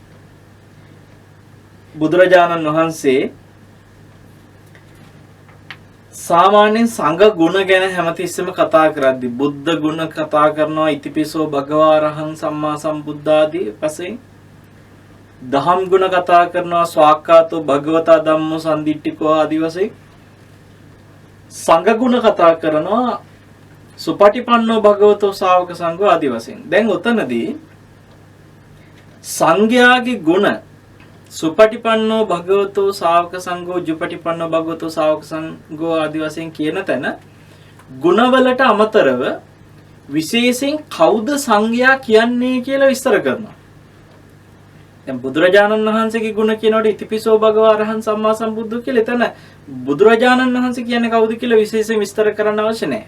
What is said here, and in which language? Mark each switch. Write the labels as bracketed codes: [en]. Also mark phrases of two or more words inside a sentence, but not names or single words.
[si] බුදුරජාණන් වහන්සේ සාමාන්‍යයෙන් සංඝ ගුණ ගැන හැමතිස්සෙම කතා කරද්දී බුද්ධ ගුණ කතා කරනවා, [pi] ඉතිපිසෝ භගවා රහං සම්මා සම්බුද්ධාදී [si] වශයෙන්. දහම් ගුණ කතා කරනවා, [pi] ස්වාක්ඛාතෝ භගවතා ධම්මෝ සම්දිට්ඨිකෝ [si] ආදී වශයෙන්. සංඝ ගුණ කතා කරනවා, [pi] සුපටිපන්නෝ භගවතෝ ශා วก සංඝෝ [si] ආදී වශයෙන්. දැන් උතනදී සංඝයාගේ ගුණ [pi] සුපටිපන්නෝ භගවතෝ ශා วก සංඝෝ ජුපටිපන්නෝ භගවතෝ ශා วก සංඝෝ [si] ආදී වශයෙන් කියන තැන ගුණවලට අමතරව විශේෂයෙන් කවුද සංඝයා කියන්නේ කියලා විස්තර කරනවා. දැන් බුදුරජාණන් වහන්සේගේ ගුණ කියනකොට [pi] ඉතිපිසෝ භගවා රහං සම්මා සම්බුද්ධ [si] කියලා එතන බුදුරජාණන් වහන්සේ කියන්නේ කවුද කියලා විශේෂයෙන් විස්තර කරන්න අවශ්‍ය නැහැ.